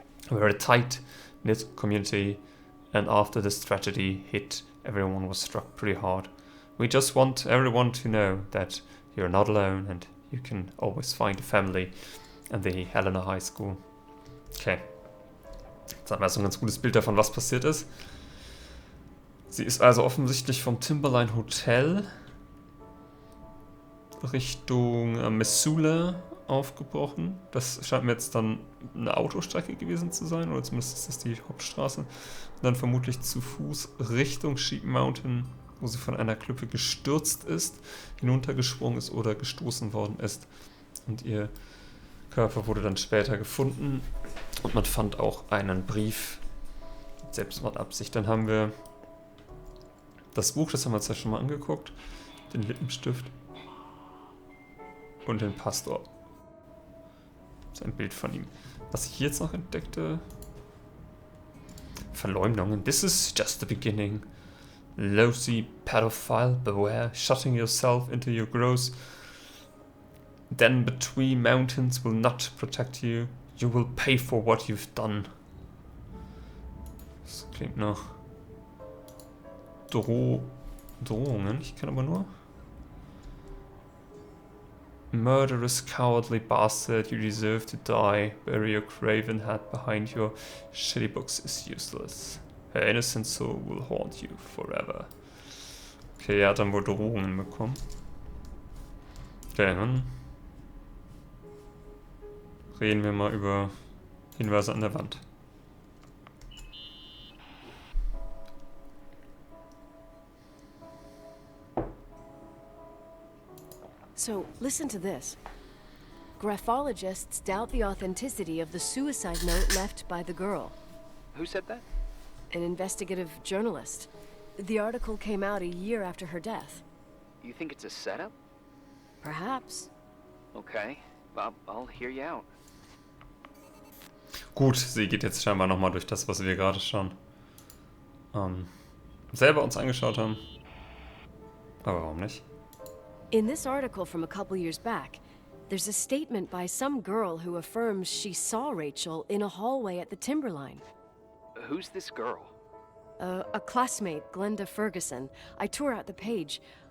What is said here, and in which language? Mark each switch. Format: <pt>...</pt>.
<en>We're a tight-knit community, and after this tragedy hit, everyone was struck pretty hard. We just want everyone to know that you're not alone and you can always find a family at the Helena High School. Okay.</en> <de>Jetzt haben wir so ein ganz gutes Bild davon, was passiert ist. Sie ist also offensichtlich vom Timberline Hotel Richtung Missoula aufgebrochen. Das scheint mir jetzt dann eine Autostrecke gewesen zu sein, oder zumindest ist das die Hauptstraße. Und dann vermutlich zu Fuß Richtung Sheep Mountain, wo sie von einer Klippe gestürzt ist, hinuntergesprungen ist oder gestoßen worden ist. Und ihr Körper wurde dann später gefunden und man fand auch einen Brief mit Selbstmordabsicht. Dann haben wir das Buch, das haben wir uns ja schon mal angeguckt, den Lippenstift und den Pastor. Das ist ein Bild von ihm. Was ich jetzt noch entdeckte: Verleumdungen.</de> <en>This is just the beginning. Lousy pedophile, beware, shutting yourself into your gross. Then between mountains will not protect you. You will pay for what you've done.</en> <de>Das klingt nach Drohungen. Ich kann aber nur...</de> <en>Murderous, cowardly bastard, you deserve to die. Bury your craven head behind your shitty books is useless. Her innocent soul will haunt you forever.</en> <de>Okay, er hat dann wohl Drohungen bekommen. Okay, dann reden wir mal über Hinweise an der Wand.</de> <en>So, listen to this. Graphologists doubt the authenticity of the suicide note left by the girl. Who said that? An investigative journalist. The article came out a year after her death. You think it's a setup? Perhaps. Okay, I'll hear you out.</en> <de>Gut, sie geht jetzt scheinbar nochmal durch das, was wir gerade schon selber uns angeschaut haben. Aber warum nicht?</de> <en>In this article from a couple years back, there's a statement by some girl who affirms she saw Rachel in a hallway at the Timberline. Who's this girl? A classmate, Glenda Ferguson. I tore out the page.</en>